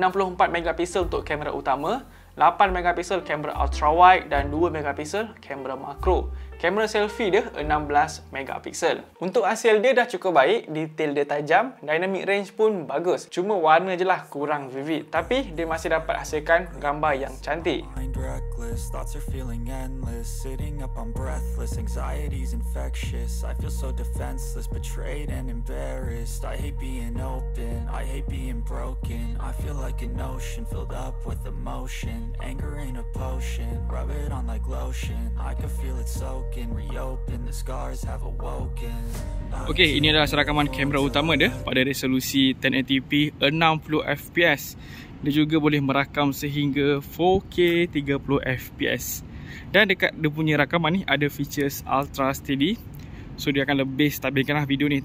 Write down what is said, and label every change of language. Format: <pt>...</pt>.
<ms>64 megapiksel untuk kamera utama, 8 megapiksel kamera ultra wide dan 2 megapiksel kamera makro. Kamera selfie dia 16 megapiksel. Untuk hasil dia dah cukup baik, detail dia tajam,</ms> <en>dynamic range</en> <ms>pun bagus. Cuma warna je lah kurang</ms> <en>vivid,</en> <ms>tapi dia masih dapat hasilkan gambar yang cantik.</ms> <en>Thoughts are feeling endless, sitting up I'm breathless, anxiety's infectious, I feel so defenseless, betrayed and embarrassed, I hate being open, I hate being broken, I feel like an ocean filled up with emotion, anger ain't a potion, rub it on like lotion, I can feel it soaking, reopen, the scars have awoken.</en> <ms>Okey, ini adalah serakaman kamera utama dia pada resolusi 1080p 60fps. Dia juga boleh merakam sehingga 4K 30fps. Dan dekat dia punya rakaman ni ada</ms> <en>features ultra steady.</en> <ms>So dia akan lebih stabilkanlah video ni.</ms>